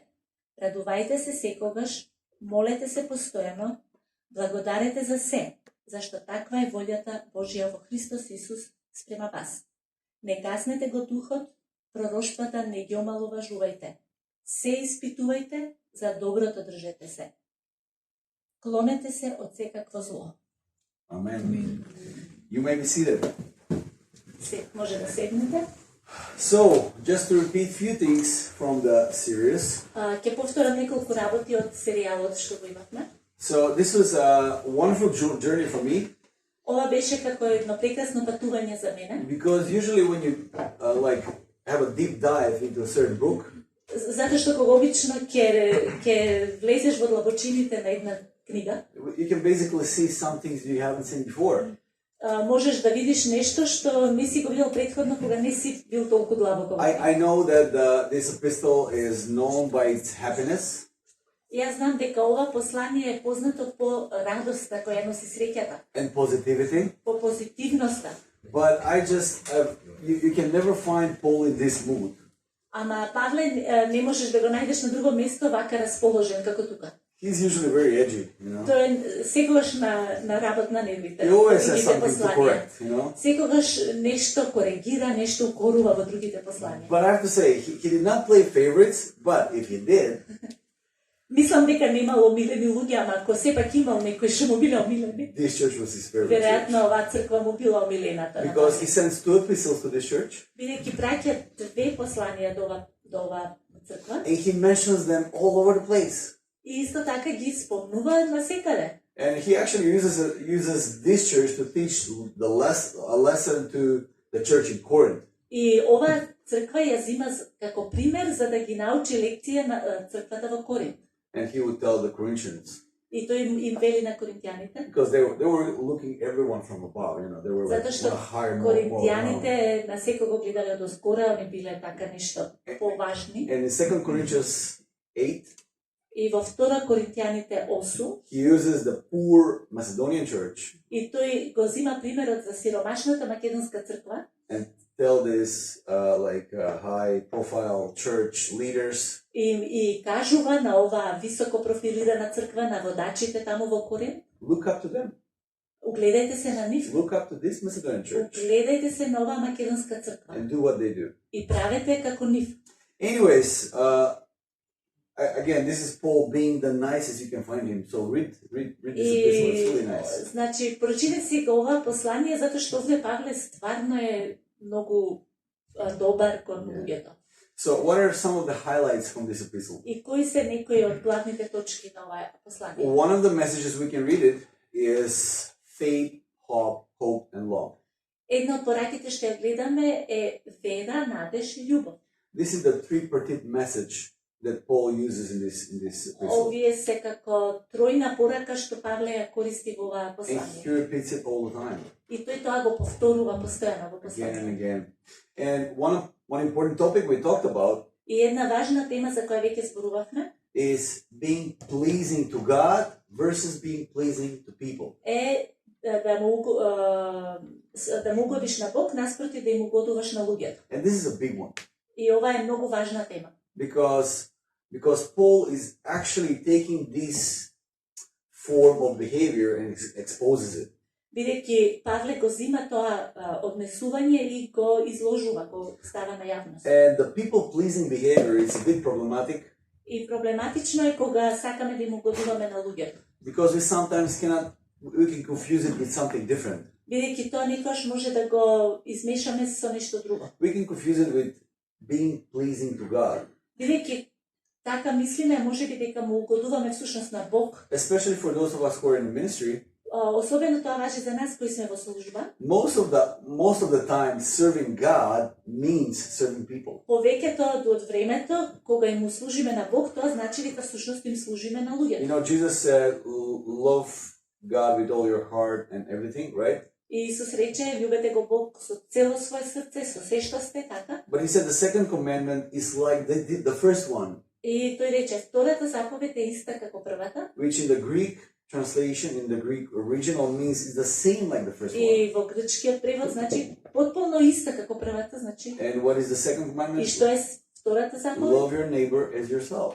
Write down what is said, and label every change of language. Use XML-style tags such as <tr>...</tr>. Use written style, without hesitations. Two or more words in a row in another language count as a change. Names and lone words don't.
<mk>Радувајте се секогаш, молете се постојано, благодарете за се, зашто таква е волјата Божја во Христос Исус спрема вас. Не гаснете го духот, пророштвата не ги омаловажувајте. Се испитувајте, за доброто држете се. Клонете се од секакво зло.</mk> <en>Amen. You may be seated.</en> <mk>Може да седнете.</mk> <en>So, just to repeat few things from the series.</en> <mk>Ќе повторам неколку работи од серијалот што го имавме.</mk> <en>So, this was a wonderful journey for me.</en> <mk>Ова беше како едно прекрасно патување за мене.</mk> <en>Because usually when you have a deep dive into a certain book,</en> <mk>затоа што кога обично ќе влезеш во длабочините на една книга,</mk> <en>you can basically see some things you haven't seen before.</en> <mk>Можеш да видиш нешто што не си го видел претходно кога не си бил толку длабоко.</mk> <en>I know that this epistle is known by its happiness.</en> <mk>Јас знам дека ова послание е познато по радоста која носи среќата.</mk> <en>And positivity.</en> <mk>По позитивноста.</mk> <en>But I just you can never find Paul in this mood.</en> <mk>Ама Павле не можеш да го најдеш на друго место вака расположен како тука.</mk> <en>He's usually very edgy, you know.</en> <mk>Тој е секогаш на работ на нервите.</mk> <en>He always has something to correct, you know.</en> <mk>Секогаш нешто коригира, нешто укорува во другите послања.</mk> <en>But I have to say, he did not play favorites, but if he did,</en> <mk>мислам дека немало омилени луѓе, ама ако сепак имал некои што му биле омилени.</mk> <en>This church was his favorite.</en> <mk>Веројатно оваа црква му била омилената.</mk> <en>Because he sends 2 epistles to this church.</en> <mk>Бидејќи праќа 2 посланија до оваа црква.</mk> <en>And he mentions them all over the place.</en> <mk>И исто така ги спомнува насекаде.</mk> <en>And he actually uses this church to teach a lesson to the church in Corinth.</en> <mk>И оваа црква ја зима како пример за да ги научи лекција на црквата во Коринт.</mk> <en>And he would tell the Corinthians.</en> <mk>И тој им вели на коринтијаните.</mk> <en>Because they were looking everyone from above, you know, they were like higher, more.</en> <mk>Коринтијаните на секого гледале од озгора, они биле така нешто поважни.</mk> <en>And in 2 Corinthians 8,</en> <mk>и во 2 Коринтијаните 8,</mk> <en>he uses the poor Macedonian church.</en> <mk>И тој го зима примерот за сиромашната македонска црква.</mk> <en>And tell this high profile church leaders.</en> <mk>И кажува на оваа високо профилирана црква, на водачите таму во Коринт.</mk> <en>Look up to them.</en> <mk>Угледајте се на нив,</mk> <en>look up to this Macedonian church,</en> <mk>угледајте се на оваа македонска црква</mk> <en>and do what they do.</en> <mk>и правете како нив.</mk> <en>Anyways, again, this is Paul being the nicest you can find him. So read this epistle. It's really nice.</en> <mk>Значи, прочитате си го ова послание затоа што овде Павле стварно е многу добар кон луѓето.</mk> <en>So what are some of the highlights from this epistle?</en> <mk>И кои се некои од главните точки на ова послание?</mk> <en>One of the messages we can read it is faith, hope, and love.</en> <mk>Една од пораките што ја гледаме е вера, надеж и љубов.</mk> <en>This is the tripartite message that Paul uses in this epistle.</en> <mk>Овие се како тројна порака што Павле ја користи во оваа</mk> <en>And</en> <mk>послание.</mk> <en>he repeats it all the time,</en> <mk>И тој тоа го повторува постојано во</mk> <en>again and</en> <mk>послание.</mk> <en>again. And one important topic we talked about</en> <mk>И една важна тема за која веќе зборувавме</mk> <en>is being pleasing to God versus being pleasing to people.</en> <mk>е да му угодиш на Бог наспроти да им угодуваш на луѓето.</mk> <en>And this is a big one</en> <mk>И ова е многу важна тема.</mk> <en>because Paul is actually taking this form of behavior and exposes it.</en> <mk>Бидејќи Павле го зима тоа однесување и го изложува, го става на јавност.</mk> <en>And the people pleasing behavior is a bit problematic</en> <mk>И проблематично е кога сакаме да им угодуваме на луѓето.</mk> <en>because we sometimes we can confuse it with something different.</en> <mk>Бидејќи тоа никош може да го измешаме со нешто друго.</mk> <en>We can confuse it with being pleasing to God,</en> <mk>Бидејќи така мислиме, можеби дека му угодуваме всушност на Бог.</mk> <en>especially for those of us who are in the ministry.</en> <mk>Особено тоа важи за нас кои сме во служба.</mk> <en>Most of the time, serving God means serving people.</en> <mk>Повеќето од времето кога им му служиме на Бог, тоа значи дека всушност им служиме на луѓето.</mk> <en>You know, Jesus said, "Love God with all your heart and everything," right?</en> <mk>И Исус рече, љубете го Бог со цело своје срце, со се што сте, така?</mk> <en>But he said the second commandment is like the first one,</en> <mk>И тој рече, втората заповед е иста како првата.</mk> <en>which in the Greek translation, in the Greek original, means is the same like the first one.</en> <mk>И во грчкиот превод значи потполно иста како првата, значи.</mk> <en>And what is the second</en> <mk>И</mk> <en>commandment?</en> <mk>што е втората заповед?</mk> <en>Love your neighbor as yourself.</en>